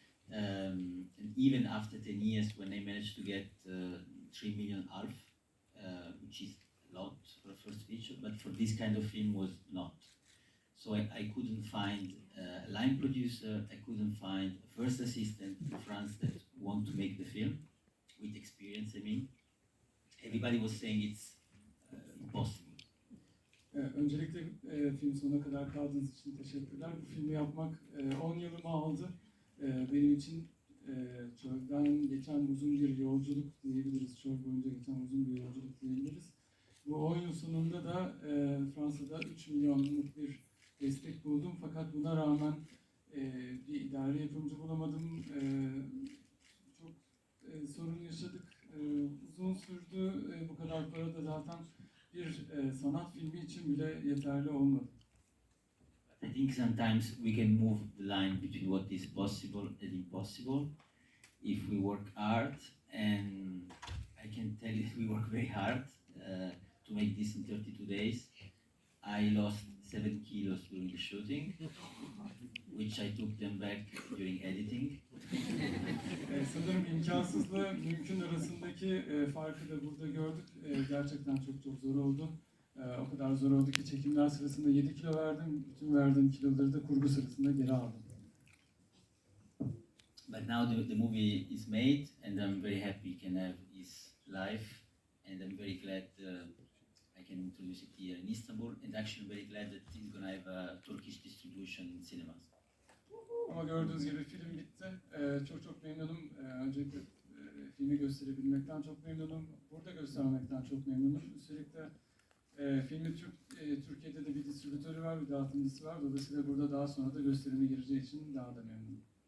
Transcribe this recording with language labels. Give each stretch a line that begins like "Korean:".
English: And even after 10 years, when I managed to get 3 million ALF, which is a lot for a first feature, but for this kind of film was not. So I couldn't find a line producer, I couldn't find a first assistant in France that want to make the film, with experience, I mean. Everybody was saying it's impossible.
Turkish: Öncelikle film sonuna kadar kaldığınız için teşekkürler. Bu filmi yapmak 10 yılımı aldı. Benim için çölden geçen uzun bir yolculuk diyebiliriz. Çöl boyunca geçen uzun bir yolculuk diyebiliriz. Bu 10 yıl sonunda da Fransa'da 3 milyonluk bir destek buldum. Fakat buna rağmen bir idari yapımcı bulamadım. Çok sorun yaşadık. Uzun sürdü. Bu kadar para da zaten bir sanat filmi için bile yeterli olmadı.
English: I think sometimes we can move the line between what is possible and impossible if we work hard, and I can tell you we work very hard to make this in 32 days. I lost 7 kilos during the shooting, which I took them back during editing.
Turkish: Sanırım imkansızla mümkün arasındaki farkı da burada gördük. Gerçekten çok zor oldu. O kadar zor oldu ki çekimler sırasında 7 kilo verdim. Bütün verdiğim kiloları da kurgu sırasında geri aldım.
English: But now the movie is made, and I'm very happy he can have his life, and I'm very glad I can introduce it here in Istanbul, and actually very glad that he's going to have a Turkish distribution in cinemas.
Turkish: Ama gördüğünüz gibi film bitti. Çok memnunum. Öncelikle filmi gösterebilmekten çok memnunum. Burada göstermekten çok memnunum. Üstelik de filmi Türkiye'de de bir distribütörü var, bir dağıtımcısı var. Dolayısıyla burada daha sonra da gösterime gireceği için daha da memnunum.